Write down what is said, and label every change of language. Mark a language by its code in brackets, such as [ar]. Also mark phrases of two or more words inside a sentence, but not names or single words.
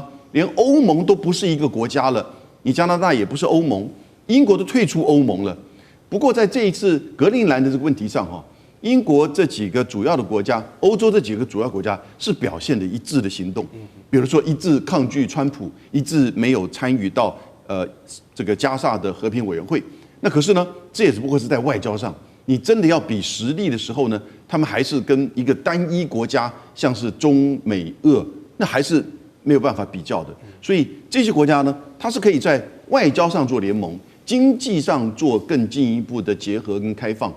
[zh] 連歐盟都不是一個國家了，你加拿大也不是歐盟，英國都退出歐盟了。不過在這一次格陵蘭的這個問題上，英國這幾個主要的國家，歐洲這幾個主要國家是表現了一致的行動，比如說一致抗拒川普，一致沒有參與到這個加薩的和平委員會。那可是呢，這也只不過是在外交上，你真的要比實力的時候呢，他們還是跟一個單一國家，像是中美俄，那還是沒有辦法比較的。所以這些國家呢，它是可以在外交上做聯盟，經濟上做更進一步的結合跟開放。